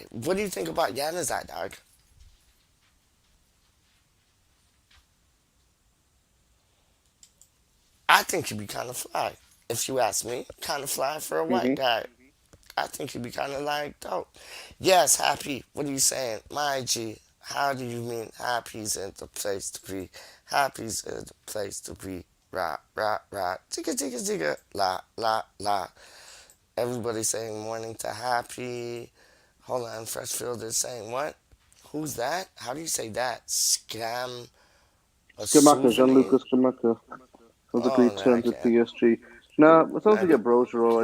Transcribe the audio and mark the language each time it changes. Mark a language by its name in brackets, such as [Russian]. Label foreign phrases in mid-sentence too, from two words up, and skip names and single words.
[English] What do you think about Yanazai, dog? I think he'd be kind of fly. If you ask me, kind of fly for a white Hmm. guy. I think he'd be kind of like dope. Yes, happy. What are you saying? My G. How do you mean happy's in the place to be? Happy's in the place to be. Rah, rah, rah. Tigga, tigga, tigga. La, la, la. Everybody saying morning to happy. Hold on, Freshfield is saying what? Who's that? How do you say that? Scam a Scamacca, souvenir? Gianluca Scamacca, has Oh agreed man, I terms with can't. PSG. Now, as long as I, we get Brozier